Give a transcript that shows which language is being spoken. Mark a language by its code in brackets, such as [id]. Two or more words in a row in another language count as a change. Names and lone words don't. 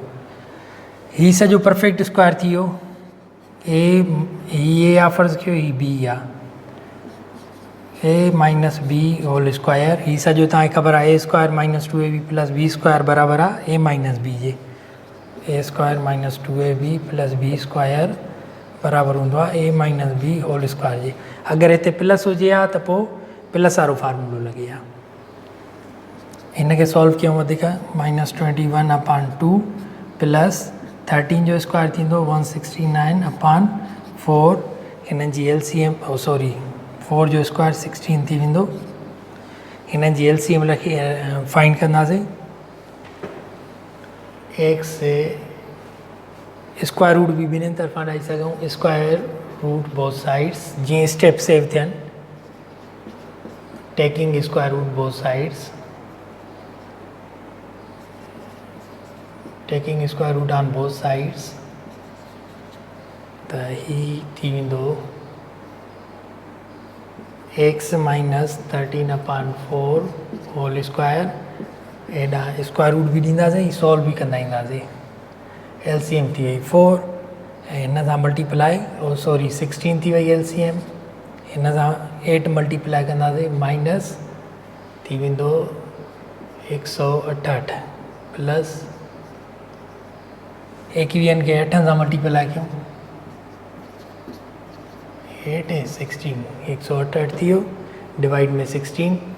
[sd] हीउ सॼो [en] perfect square [sd] थी वियो। ए आहे फ़र्ज़ु कयो, ही बी आहे, [en] a minus b whole square. [sd] हीउ सॼो तव्हांखे ख़बर आहे [en] a square minus 2ab plus b square [sd] बराबरि आहे [en] a minus b [sd] जे। [en] a square minus 2ab plus b square [sd] बराबरि हूंदो आहे [en] a minus b whole square [sd] जे। अगरि हिते प्लस हुजे हा त पोइ प्लस वारो फार्मूलो लॻे हा। हिनखे सॉल्व कयूं वधीक, -21/2 प्लस 13 जो स्क्वायर थींदो 169/4। हिननि जी LCM 4 जो स्क्वायर 16 थी वेंदो। हिननि जी LCM रखी फाइंड कंदासीं। [en] x square root [sd] बि ॿिन्हिनि तरफ़ां ॾेई सघूं, [en] square root both sides जीअं step save थियनि। taking square root both sides, taking square root on both sides, [sd] त ही थी वेंदो [en] x minus 13/4 whole square. [sd] हेॾां [en] square root [sd] बि ॾींदासीं, सॉल्व बि कंदा ईंदासीं। LCM थी वई 4 ऐं हिन सां मल्टीप्लाई 16 थी वई LCM। हिन सां 8 मल्टीप्लाई कंदासीं माइनस थी वेंदो 168 प्लस 21 खे 8 सां मल्टीप्लाई कयूं 8 ऐं 16 168 थी वियो, डिवाइड में 16।